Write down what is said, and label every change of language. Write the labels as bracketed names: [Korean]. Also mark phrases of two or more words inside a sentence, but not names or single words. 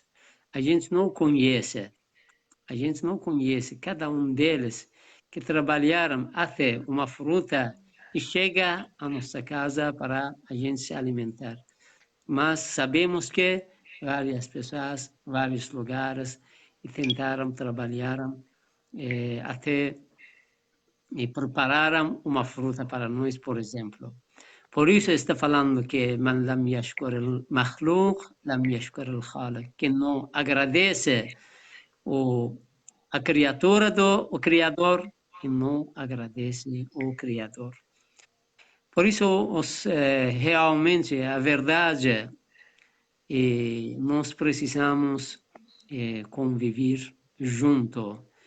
[Portuguese] A gente não conhece cada um deles que trabalharam até uma fruta e chega à nossa casa para a gente se alimentar. Mas sabemos que várias pessoas, vários lugares, e tentaram, trabalharam até e prepararam uma fruta para nós, por exemplo. Por isso está falando que [Arabic] من لم يشكر المخلوق، لم يشكر الخالق, [Portuguese] que não agradece a criatura do Criador e não agradece o Criador. Por isso, realmente, a verdade, nós precisamos conviver junto.